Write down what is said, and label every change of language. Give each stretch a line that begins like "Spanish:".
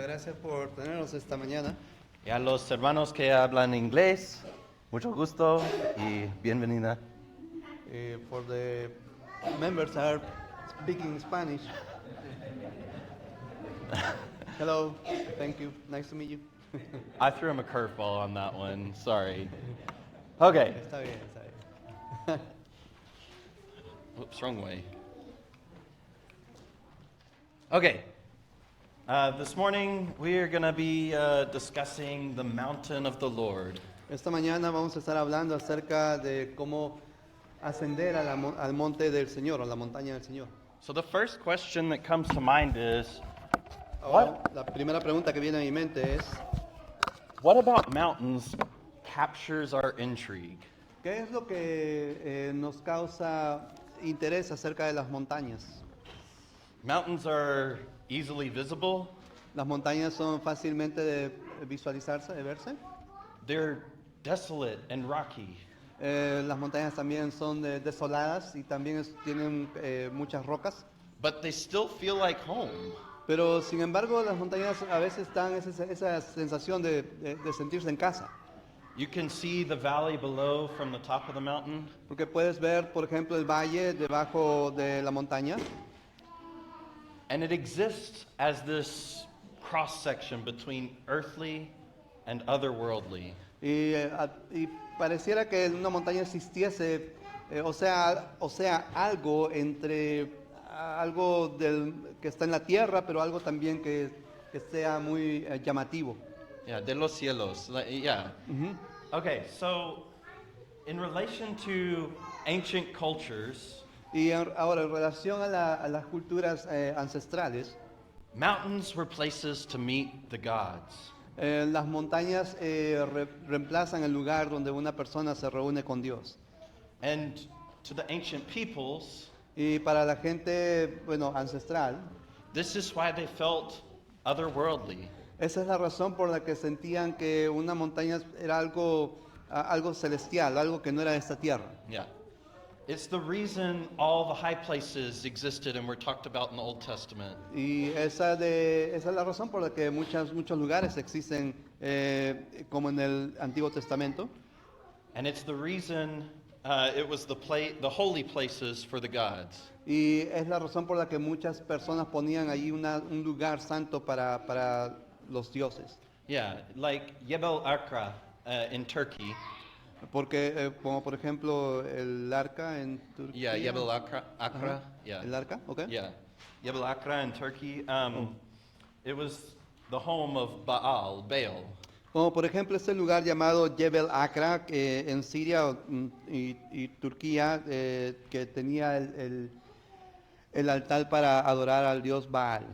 Spanish: Gracias por tenernos esta mañana. Y a los hermanos que hablan inglés, mucho gusto y bienvenida.
English: For the members that are speaking Spanish. Hello, thank you. Nice to meet you. I threw him a curveball on that one. Sorry. Okay.
Spanish: Está bien, está bien.
English: Whoops, wrong way. Okay. This morning we are going to be discussing the mountain of the Lord.
Spanish: Esta mañana vamos a estar hablando acerca de cómo ascender al monte del Señor, a la montaña del Señor.
English: So the first question that comes to mind is,
Spanish: Ahora, la primera pregunta que viene a mi mente es,
English: what about mountains captures our intrigue?
Spanish: ¿qué es lo que nos causa interés acerca de las montañas?
English: Mountains are easily visible.
Spanish: Las montañas son fácilmente de visualizarse, de verse.
English: They're desolate and rocky.
Spanish: Las montañas también son desoladas y también tienen muchas rocas.
English: But they still feel like home.
Spanish: Pero sin embargo las montañas a veces dan esa sensación de sentirse en casa.
English: You can see the valley below from the top of the mountain.
Spanish: Porque puedes ver, por ejemplo, el valle debajo de la montaña.
English: And it exists as this cross section between earthly and otherworldly.
Spanish: Y pareciera que una montaña existiese, o sea, algo entre algo que está en la tierra, pero algo también que sea muy llamativo. Yeah, de los cielos. Yeah.
English: Okay, so in relation to ancient cultures,
Spanish: Y ahora, en relación a las culturas ancestrales,
English: mountains were places to meet the gods.
Spanish: Las montañas reemplazan el lugar donde una persona se reúne con Dios.
English: And to the ancient peoples,
Spanish: Y para la gente, bueno, ancestral,
English: this is why they felt otherworldly.
Spanish: esa es la razón por la que sentían que una montaña era algo celestial, algo que no era de esta tierra. Yeah.
English: It's the reason all the high places existed and were talked about in the Old Testament.
Spanish: Y esa es la razón por la que muchos lugares existen como en el Antiguo Testamento.
English: And it's the reason it was the holy places for the gods.
Spanish: Y es la razón por la que muchas personas ponían allí un lugar santo para los dioses.
English: Yeah, like Jebel Akra in Turkey.
Spanish: Porque, como por ejemplo, el arca en Turquía.
English: Yeah, Jebel Akra. Ajá. Yeah.
Spanish: El arca, ok.
English: Yeah. Jebel Akra in Turkey. It was the home of Baal.
Spanish: Como por ejemplo este lugar llamado Jebel Akra en Siria y Turquía, que tenía el altar para adorar al dios Baal.